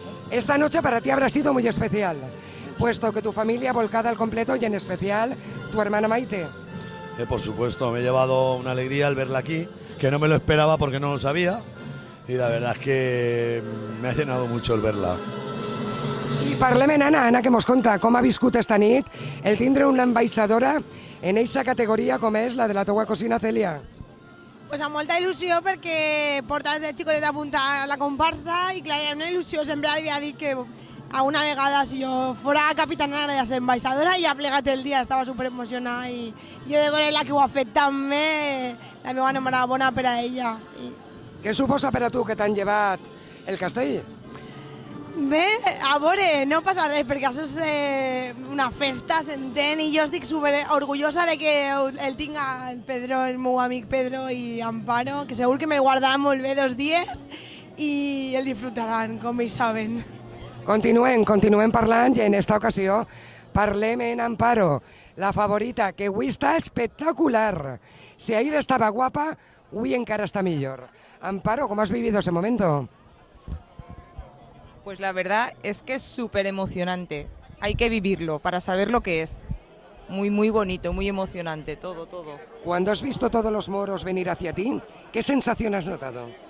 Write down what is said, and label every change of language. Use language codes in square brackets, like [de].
[es] Esta noche para ti habrá sido muy especial, puesto que tu familia volcada al completo y en especial tu hermana Maite. Por supuesto, me he llevado una alegría al verla aquí, que no me lo esperaba porque no lo sabía, y la verdad es que me ha llenado mucho el verla. [ca] I parlem en Anna, que mos conta com ha viscut esta nit el tindre una ambaixadora en eixa categoria com és la de la teua cosina Cèlia. Pues amb molta il·lusió perquè porta des de xicotet apuntar a la comparsa i clar, era una il·lusió, sempre havia dit que alguna vegada si jo fora capitana de ser ambaixadora i ha plegat el dia, estava superemocionada i jo de veure la que ho ha fet també, la meva enhorabona per a ella. Què suposa per a tu que t'han llevat el castell? Bé, a veure, no passa res, perquè això és una festa, s'entén, i jo estic super orgullosa de que el tinga el Pedro, el meu amic Pedro i Amparo, que segur que me guardaran molt bé 2 dies i el disfrutaran, com ells saben. Continuem parlant i en esta ocasió parlem en Amparo, la favorita, que avui està espectacular. Si ahir estava guapa, avui encara està millor. [es] Amparo, ¿cómo has vivido ese momento? Pues la verdad es que es súper emocionante. Hay que vivirlo para saber lo que es. muy bonito, muy emocionante, todo. Cuando has visto todos los moros venir hacia ti, ¿qué sensación has notado?